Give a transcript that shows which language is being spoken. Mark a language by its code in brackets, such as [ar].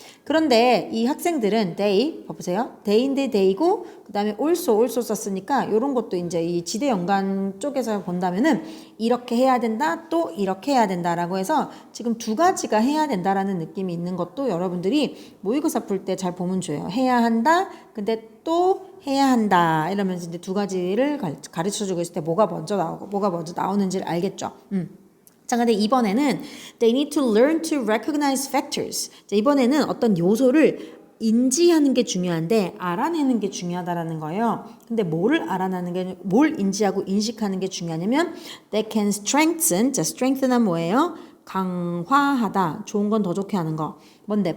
[ko] 그런데 이 학생들은 they 봐보세요. day인데 day고 그 다음에 also 썼으니까 이런 것도 이제 이 지대 연관 쪽에서 본다면은 이렇게 해야 된다 또 이렇게 해야 된다라고 해서 지금 두 가지가 해야 된다라는 느낌이 있는 것도 여러분들이 모의고사 풀 때 잘 보면 좋아요. 해야 한다 근데 또 해야 한다 이러면서 이제 두 가지를 가르쳐주고 있을 때 뭐가 먼저 나오고 뭐가 먼저 나오는지를 알겠죠. 자, 근데 이번에는 [en] they need to learn to recognize factors. [ko] 자, 이번에는 어떤 요소를 인지하는 게 중요한데 알아내는 게 중요하다라는 거예요. 근데 뭘 인지하고 인식하는 게 중요하냐면 [en] they can strengthen. [ko] 자, strengthen은 뭐예요? 강화하다. 좋은 건 더 좋게 하는 거. 뭔데?